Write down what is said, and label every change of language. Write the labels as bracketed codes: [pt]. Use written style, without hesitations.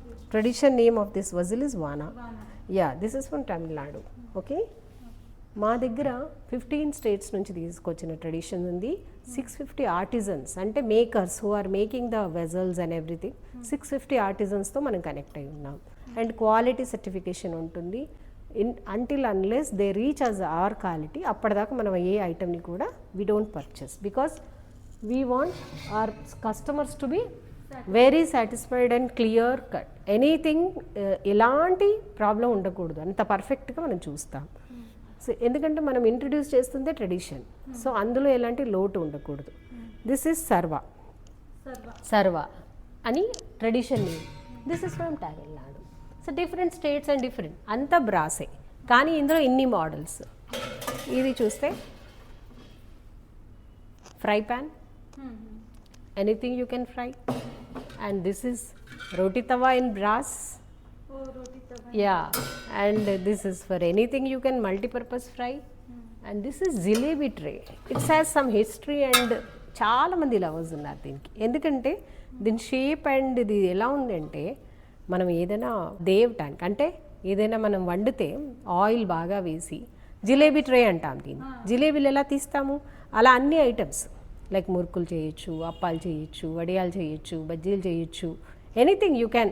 [en] Tradition name of this vessel is వానా. Yeah, this is from Tamil Nadu. [te] Okay, మా దగ్గర 15 states నుంచి తీసుకొచ్చిన ట్రెడిషన్ ఉంది. [en] 650 artisans, [te] అంటే [en] Makers who are making the vessels and everything. [te] 650 ఆర్టిజన్స్తో మనం కనెక్ట్ అయి ఉన్నాం. అండ్ క్వాలిటీ సర్టిఫికేషన్ ఉంటుంది. [en] until unless they reach as our quality, [te] అప్పటిదాకా మనం ఏ ఐటమ్ని కూడా [en] we don't purchase, because we want our customers to be very satisfied and clear cut. [te] Anything ఎలాంటి problem ఉండకూడదు, అంత పర్ఫెక్ట్గా మనం చూస్తాం. సో ఎందుకంటే మనం ఇంట్రడ్యూస్ చేస్తుందే ట్రెడిషన్, సో అందులో ఎలాంటి లోటు ఉండకూడదు. [en] This is సర్వా అని tradition name. This is from Tamil Nadu. So different states and different, [te] అంతా బ్రాసే, కానీ ఇందులో ఇన్ని మోడల్స్. ఇది చూస్తే [en] Fry pan, anything you can fry. And this is roti tava in brass. Yeah, and this is for anything you can multi-purpose fry. And this is jalebi tray. It has some history and [te] చాలా మంది lovers ఉన్నారు దీనికి. ఎందుకంటే దీని shape and ఇది ఎలా ఉందంటే, మనం ఏదైనా దేవటానికి అంటే ఏదైనా మనం వండితే ఆయిల్ బాగా వేసి జిలేబీ ట్రే అంటాం దీన్ని. జిలేబీలు ఎలా తీస్తాము, అలా అన్ని ఐటమ్స్ లైక్ మురుకులు చేయొచ్చు, అప్పాలు చేయొచ్చు, వడియాలు చేయొచ్చు, బజ్జీలు చేయొచ్చు, [en] Anything you can.